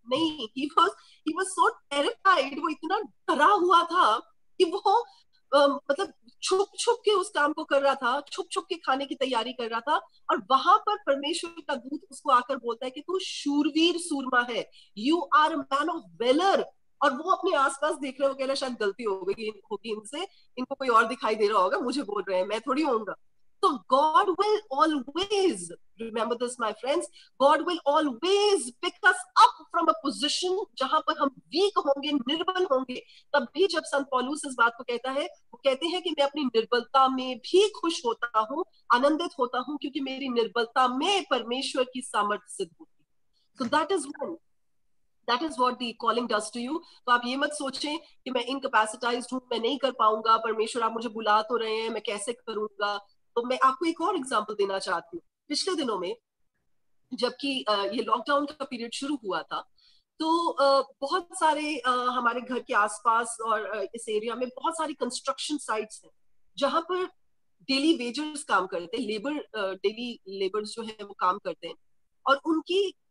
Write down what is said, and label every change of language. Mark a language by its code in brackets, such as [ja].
[hi] नहीं, [en] he was so terrified, [hi] वो इतना डरा हुआ था कि वो मतलब छुप छुप के उस काम को कर रहा था, छुप छुप के खाने की तैयारी कर रहा था। और वहां पर परमेश्वर का दूत उसको आकर बोलता है कि तू शूरवीर सूरमा है, [en] You are a man of valour. [hi] और वो अपने आसपास देख रहे हो, कह रहा शायद गलती होगी इनसे, इनको कोई और दिखाई दे रहा होगा, मुझे बोल रहे हैं, मैं थोड़ी होऊंगा। [en] तो God will always, remember this my friends, God will always pick us up from a position [hi] जहां पर हम वीक होंगे, निर्बल होंगे। तब भी जब संत पौलुस इस बात को कहता है, वो कहते हैं कि मैं अपनी निर्बलता में भी खुश होता हूँ, आनंदित होता हूँ, क्योंकि मेरी निर्बलता में परमेश्वर की सामर्थ्य सिद्ध होती है। [en] So that is what the calling does to you. [hi] तो आप ये मत सोचें कि मैं इनकैपेसिटाइज्ड हूँ, मैं नहीं कर पाऊंगा, परमेश्वर आप मुझे बुला तो रहे हैं, मैं कैसे करूंगा। तो मैं आपको एक और एग्जांपल देना चाहती हूँ। पिछले दिनों में जबकि ये लॉकडाउन का पीरियड शुरू हुआ था, तो बहुत सारे हमारे घर के आसपास और इस एरिया में बहुत सारी कंस्ट्रक्शन साइट्स हैं जहां पर डेली वेजर्स काम करते हैं, डेली लेबर्स जो है वो काम करते हैं, और उनकी